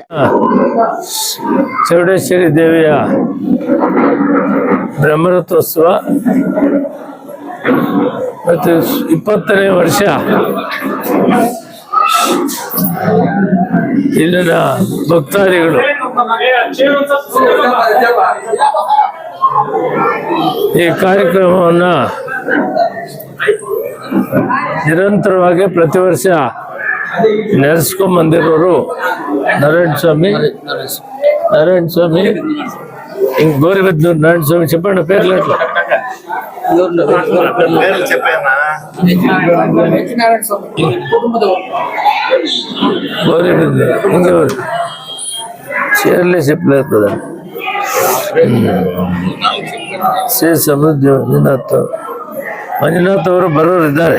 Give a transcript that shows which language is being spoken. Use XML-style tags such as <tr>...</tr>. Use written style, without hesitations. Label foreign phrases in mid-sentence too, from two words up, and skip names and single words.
<kn>ಚೌಡೇಶ್ವರಿ ದೇವಿಯ ಬ್ರಹ್ಮರಥೋತ್ಸವ ಮತ್ತು 20ನೇ ವರ್ಷ ಇಲ್ಲಿನ ಭಕ್ತಾದಿಗಳು ಈ ಕಾರ್ಯಕ್ರಮವನ್ನು ನಿರಂತರವಾಗಿ ಪ್ರತಿ ವರ್ಷ ನಡೆಸ್ಕೊಂಡ್ ಬಂದಿರೋರು ನಾರಾಯಣ ಸ್ವಾಮಿ ಹಿಂಗ್ ಗೋರಿಬೆದ್ನೂರು ನಾರಾಯಣ ಸ್ವಾಮಿ</kn> <te>చెప్పండి పేర్లు ఎట్లా</te> <kn>ಗೋರಿಬೆದ್ನೂರು ಹಿಂಗೆ ಚೇರ್ಲೆ చెప్పలేదు ಶ್ರೀ ಸಮೃದ್ಧಿ ಮಂಜುನಾಥ್ ಅವರು ಬರೋರಿದ್ದಾರೆ.</kn>